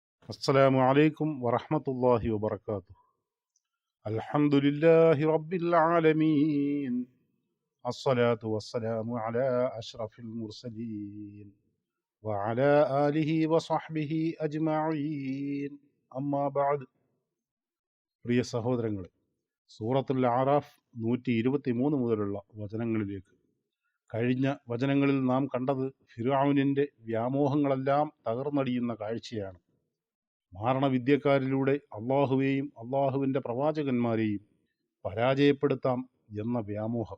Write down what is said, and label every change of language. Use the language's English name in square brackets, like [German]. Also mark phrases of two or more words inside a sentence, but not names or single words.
[Arabic] السلام عليكم ورحمة الله وبركاته. الحمد لله رب العالمين. الصلاة والسلام على أشرف المرسلين وعلى آله وصحبه أجمعين. أما بعد. [Malayalam] പ്രിയ സഹോദരങ്ങളെ, സൂറത്തുൽ അറാഫ് 123 മുതലുള്ള വചനങ്ങളിലേക്ക്. കഴിഞ്ഞ വചനങ്ങളിൽ നാം കണ്ടത് ഫിർഔനിൻ്റെ വ്യാമോഹങ്ങളെല്ലാം തകർന്നടിയുന്ന കാഴ്ചയാണ്. മാരണവിദ്യക്കാരിലൂടെ അള്ളാഹുവേയും അള്ളാഹുവിൻ്റെ പ്രവാചകന്മാരെയും പരാജയപ്പെടുത്താം എന്ന വ്യാമോഹം.